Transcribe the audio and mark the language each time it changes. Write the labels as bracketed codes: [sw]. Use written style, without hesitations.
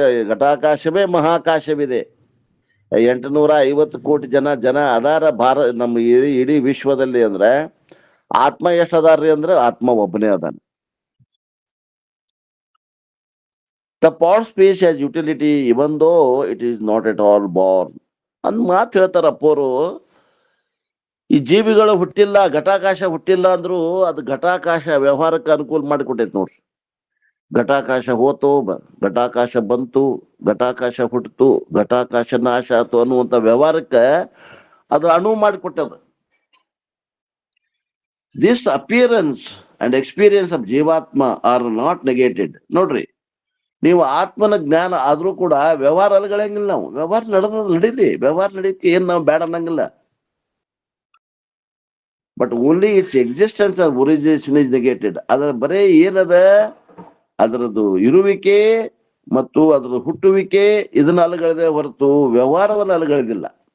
[kn] ಘಟಾಕಾಶವೇ ಮಹಾಕಾಶವಿದೆ. 850 ಕೋಟಿ ಜನ ಅದಾರ ನಮ್ಮ ಇಡೀ ವಿಶ್ವದಲ್ಲಿ. ಅಂದ್ರೆ ಆತ್ಮ ಎಷ್ಟ್ ಅದಾರ್ರಿ ಅಂದ್ರೆ ಆತ್ಮ ಒಬ್ಬನೇ ಅದಾನ. [en] The pod space has utility even though it is not at all born. [kn] ಅಂದ್ ಮಾತು ಹೇಳ್ತಾರ ಅಪ್ಪೋರು. ಈ ಜೀವಿಗಳು ಹುಟ್ಟಿಲ್ಲ, ಘಟಾಕಾಶ ಹುಟ್ಟಿಲ್ಲ ಅಂದ್ರು ಅದು ಘಟಾಕಾಶ ವ್ಯವಹಾರಕ್ಕೆ ಅನುಕೂಲ ಮಾಡಿಕೊಟ್ಟೈತಿ ನೋಡ್ರಿ. ಘಟಾಕಾಶ ಹೋತು, ಘಟಾಕಾಶ ಬಂತು, ಘಟಾಕಾಶ ಹುಟ್ಟಿತು, ಘಟಾಕಾಶ ನಾಶ ಆತು ಅನ್ನುವಂತ ವ್ಯವಹಾರಕ್ಕೆ ಅದು ಅನುವು ಮಾಡಿಕೊಟ್ಟದ. [en] This appearance and experience of jivatma are not negated. [kn] ನೋಡ್ರಿ, ನೀವು ಆತ್ಮನ ಜ್ಞಾನ ಆದ್ರೂ ಕೂಡ ವ್ಯವಹಾರ ಅಲ್ಗಳಂಗಿಲ್ಲ. ನಾವು ವ್ಯವಹಾರ ನಡೀಲಿ, ವ್ಯವಹಾರ ನಡೀತಿ, ಏನ್ ನಾವು ಬೇಡ ಅನ್ನಂಗಿಲ್ಲ. [en] But only its existence or origination is negated. [kn] ಅದರ ಬರೇ ಏನದ, ಅದರದ್ದು ಇರುವಿಕೆ ಮತ್ತು ಅದರ ಹುಟ್ಟುವಿಕೆ ಇದನ್ನ ಅಲುಗಳಿದೆ ಹೊರತು ವ್ಯವಹಾರವನ್ನು ಅಲುಗಳಿದಿಲ್ಲ.